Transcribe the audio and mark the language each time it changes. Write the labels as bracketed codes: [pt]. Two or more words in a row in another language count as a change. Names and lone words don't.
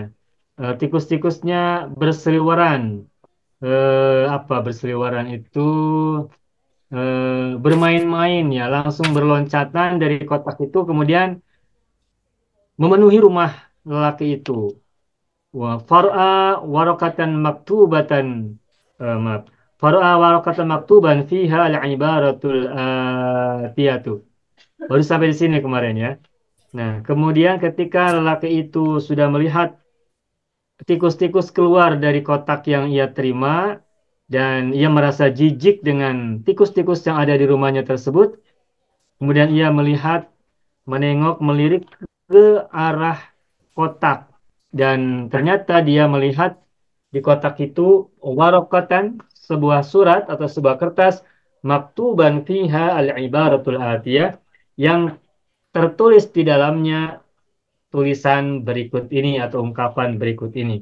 [id] Tikus-tikusnya berseliweran. Berseliweran itu bermain-main ya, langsung berloncatan dari kotak itu, kemudian memenuhi rumah lelaki itu. [ar] وقرأ ورقة مكتوبة, maaf. فقرأ ورقة مكتوبا فيها العبارة الآتية. [id] Baru sampai di sini kemarin ya. Nah, kemudian ketika lelaki itu sudah melihat tikus-tikus keluar dari kotak yang ia terima dan ia merasa jijik dengan tikus-tikus yang ada di rumahnya tersebut, kemudian ia menengok, melirik ke arah kotak dan ternyata dia melihat di kotak itu warokatan, sebuah surat atau sebuah kertas [ar] مكتوبا فيها العبارة الآتية [id] yang tertulis di dalamnya tulisan berikut ini atau ungkapan berikut ini.